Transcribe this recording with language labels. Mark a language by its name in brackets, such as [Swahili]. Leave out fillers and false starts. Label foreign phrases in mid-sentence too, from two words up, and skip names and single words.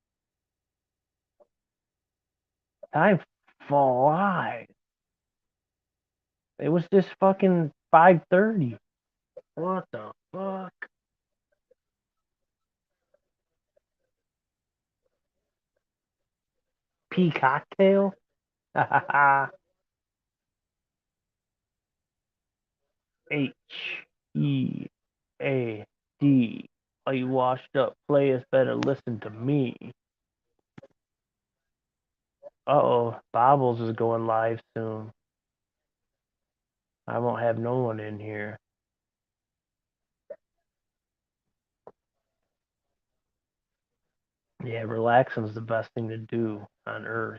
[English] Time flies. It was just fucking 5:30. What the fuck? Peacock tail? Ha ha ha. H-E-A-D. All you washed up players better listen to me. Uh-oh, Bobbles is going live soon. I won't have no one in here. Yeah, relaxing's the best thing to do on Earth.